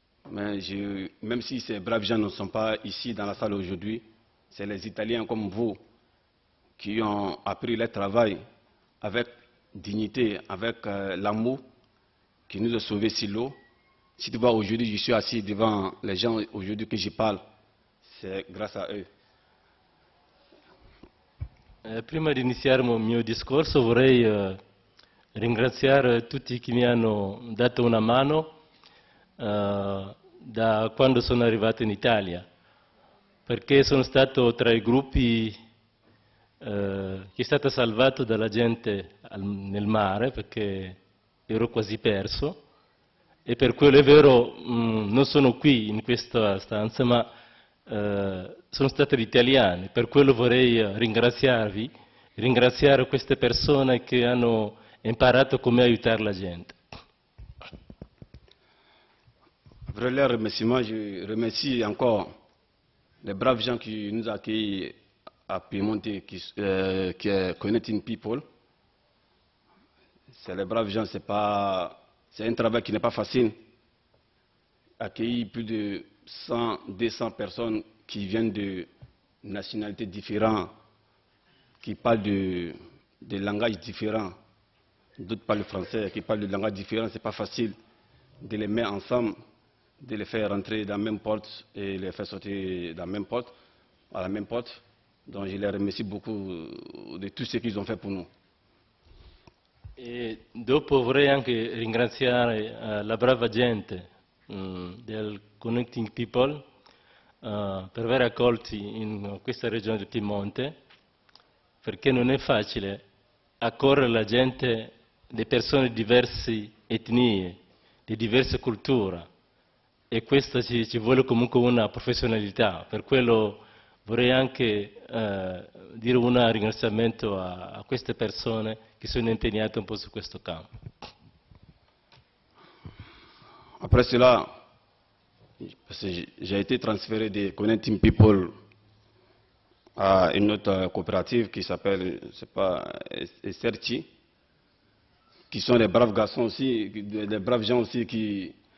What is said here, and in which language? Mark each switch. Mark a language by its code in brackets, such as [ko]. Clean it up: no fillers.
[fr] Mais même si ces braves gens ne sont pas ici dans la salle aujourd'hui, c'est les Italiens comme vous qui ont appris leur travail avec dignité, avec l'amour, qui nous ont sauvés sur l'eau. Si tu vois, aujourd'hui, je suis assis devant les gens aujourd'hui que je parle, c'est grâce a eux. [it] Prima di iniziare il mio discorso vorrei ringraziare tutti chi mi hanno dato una mano da quando sono arrivato in Italia, perché sono stato tra i gruppi che è stato salvato dalla gente nel mare, perché ero quasi perso, e per quello è vero non sono qui in questa stanza, ma sono stati gli italiani. Per quello vorrei ringraziarvi, ringraziare queste persone che hanno imparato come aiutare la gente. [fr] Après les remerciements, je remercie encore les braves gens qui nous ont accueillis à Piemonte, qui est Connecting People. C'est les braves gens, c'est un travail qui n'est pas facile. Accueillir plus de 100, 200 personnes qui viennent de nationalités différentes, qui parlent de langages différents. D'autres parlent français, qui parlent de langages différents. Ce n'est pas facile de les mettre ensemble, de les faire rentrer dans la même porte et les faire sortir dans la même porte, à la même porte. Donc je les remercie beaucoup de tout ce qu'ils ont fait pour nous. [it] E dopo vorrei anche ringraziare la brava gente del Connecting People per aver accolti in questa regione del Piemonte, perché non è facile accorrere la gente, le persone di diverse etnie, di diverse culture, e questo ci vuole comunque una professionalità. Per quello vorrei anche dire un ringraziamento a queste persone che sono impegnate un po' su questo campo. [fr] Après cela, parce que j'ai été transféré de Connecting People à une autre coopérative qui s'appelle, c'est pas, Serchi, qui sont des braves garçons aussi, des braves gens aussi qui...